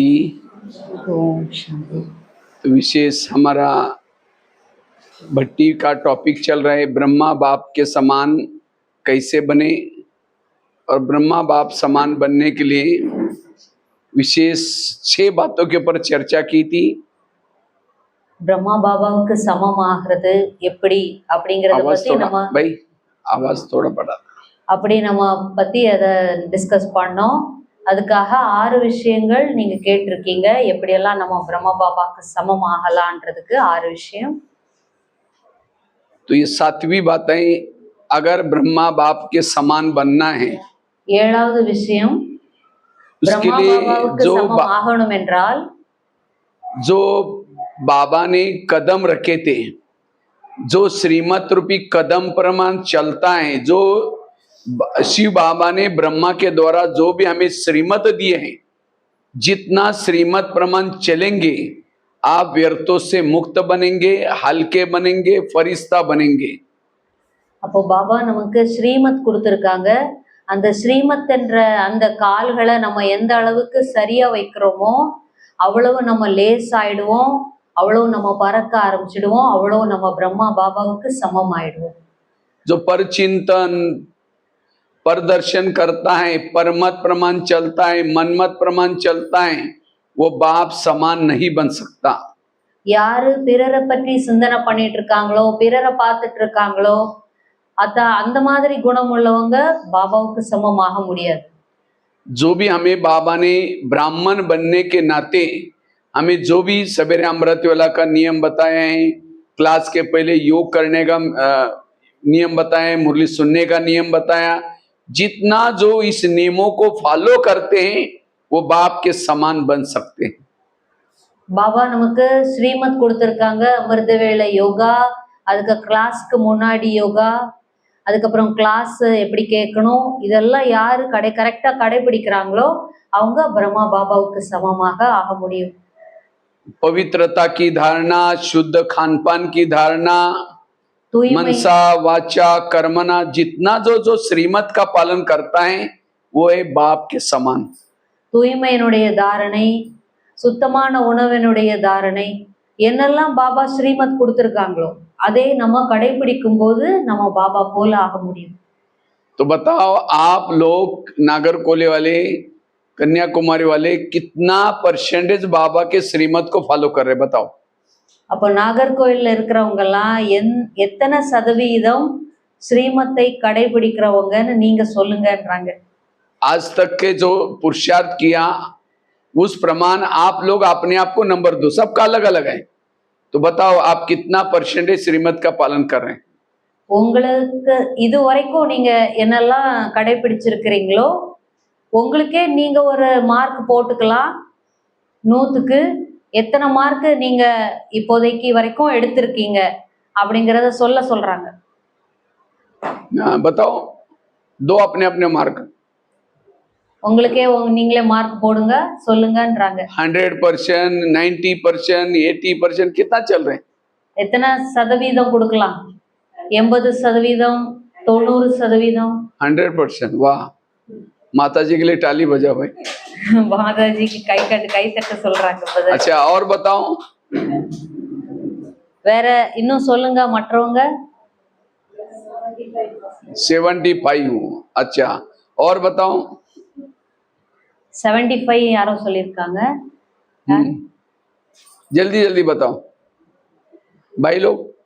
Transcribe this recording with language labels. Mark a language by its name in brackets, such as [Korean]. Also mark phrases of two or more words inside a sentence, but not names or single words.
[Hindi] ओम शांति। तो विशेष हमारा भट्टी का टॉपिक चल रहा है, ब्रह्मा बाप के समान कैसे बने। और ब्रह्मा बाप समान बनने के लिए विशेष 6 बातों के ऊपर चर्चा की थी। [Tamil] பிரம்மா பாபாவுக்கு சமமாகிறது எப்படி அப்படிங்கறத பத்தி நம்ம [Hindi] भाई आवाज थोड़ा बड़ा [Tamil] அப்படி நம்ம பத்தி அதை டிஸ்கஸ் பண்ணோம். அதுக்காக 6 விஷயங்கள் நீங்க கேட்டிருக்கீங்க, எப்படியெல்லாம் நம்ம பிரம்மா பாபாவுக்கு சமமாகலான்றதுக்கு 6 விஷயம். [Hindi] तो ये 7वीं बातें, अगर ब्रह्मा बाप के समान बनना है, [Tamil] 7வது விஷயம், [Hindi] उसके [Tamil] பிரம்மா [Hindi] लिए [Tamil] பாபாவுக்கு சமமாகணும் என்றால் [Hindi] जो बाबा ने कदम रखे थे, जो श्रीमत रूपी कदम प्रमाण चलता है, जो शिव बाबा ने ब्रह्मा के द्वारा जो भी हमें श्रीमत दिए हैं, जितना श्रीमत प्रमाण चलेंगे आप व्यर्थों से मुक्त बनेंगे, हल्के बनेंगे, फरिश्ता बनेंगे. [Tamil] அப்போ பாபா நமக்கு ஸ்ரீமத் கொடுத்திருக்காங்க. அந்த ஸ்ரீமத் என்ற அந்த கால்களை நம்ம எந்த அளவுக்கு சரியா வைக்கிறோமோ அவ்வளவு நம்ம லேஸ் ஆயிடுவோம், அவ்வளவு நம்ம பறக்க ஆரம்பிச்சிடுவோம், அவ்வளவு நம்ம பிரம்மா பாபாவுக்கு சமம் ஆயிடுவோம். [Hindi] जो परचिंतन प्रदर्शन करता है, परमत प्रमाण चलता है, मनमत प्रमाण चलता है, वो बाप समान नहीं बन सकता. [Tamil] யாரு பிறரை பற்றி சிந்தனை பண்ணிட்டு இருக்காங்களோ, பிறரை பார்த்துட்டு இருக்காங்களோ, அந்த மாதிரி குணம் உள்ளவங்க பாபாவுக்கு சமமாக முடியாது. [Hindi] जो भी हमें बाबा ने ब्राह्मण बनने के नाते हमें जो भी सवेरे अमृत वेला का नियम बताया है, क्लास के पहले योग करने का नियम बताया, मुरली सुनने का नियम बताया, जितना जो इस नियमों को फॉलो करते हैं वो बाप के समान बन सकते हैं. [Tamil] பாபா நமக்கு ஸ்ரீமத் கொடுத்திருக்காங்க. அமிர்த வேளை யோகா, அதுக்கு கிளாஸ்க்கு முன்னாடி யோகா, அதுக்கப்புறம் கிளாஸ் எப்படி கேட்கணும், இதெல்லாம் யாரு கரெக்டா கடைபிடிக்கிறாங்களோ அவங்க பிரம்மா பாபாவுக்கு சமமாக ஆக முடியும். [Hindi] पवित्रता की धारणा, शुद्ध खानपान की धारणा, मनसा वाचा कर्मना, जितना जो श्रीमत का पालन करता है वो है बाप के समान. [Tamil] தூய்மையினுடைய தாரணை, சுத்தமான உணவினுடைய தாரணை, என்னெல்லாம் பாபா ஸ்ரீமத் கொடுத்திருக்காங்களோ அதை நம்ம கடைபிடிக்கும் போது நம்ம பாபா போல ஆக முடியும். [Hindi] तो बताओ आप लोग नागरकोले वाले, कन्याकुमारी वाले कितना परसेंटेज बाबा के श्रीमत को फॉलो कर रहे, बताओ. [Tamil] அப்போ நாகர்கோயில்ல இருக்கிறவங்க எல்லாம் எத்தனை சதவீதம் ஸ்ரீமத்தை கடைபிடிக்கிறவங்கன்னு நீங்க சொல்லுங்கன்றாங்க. [Hindi] आज तक के जो पुरुषार्थ किया उस प्रमाण आप लोग अपने आप को नंबर दो, सबका अलग अलग है. तो बताओ आप कितना परसेंटेज श्रीमत का पालन कर रहे हैं. [Tamil] உங்களுக்கு இது வரைக்கும் நீங்க என்னெல்லாம் கடைபிடிச்சிருக்கிறீங்களோ உங்களுக்கே நீங்க ஒரு மார்க் போட்டுக்கலாம். 100க்கு எத்தனை மார்க் நீங்க இப்போதைக்கு வரைக்கும் எடுத்திருக்கீங்க அப்படிங்கறத சொல்றாங்க. [Hindi] बताओ दो अपने अपने मार्क. [Tamil] உங்களுக்கே நீங்களே மார்க் போடுங்க, சொல்லுங்கன்றாங்க. [Hindi] 100%, 90%, 80% कितना चल रहे हैं? [Tamil] எத்தனை சதவீதம் கொடுக்கலாம்? 80%, 90%? 100%. [Hindi] वाह, माता जी के लिए ताली बजाओ भाई. माता जी की कई तट சொல்றாங்க. अच्छा और बताओ. [Tamil] வேற இன்னும் சொல்லுங்க மற்றவங்க. [Hindi] 75 हूँ. अच्छा और बताओ. [Tamil] 75 யாரோ சொல்லிருக்காங்க. [Hindi] जल्दी जल्दी बताओ भाई लोग.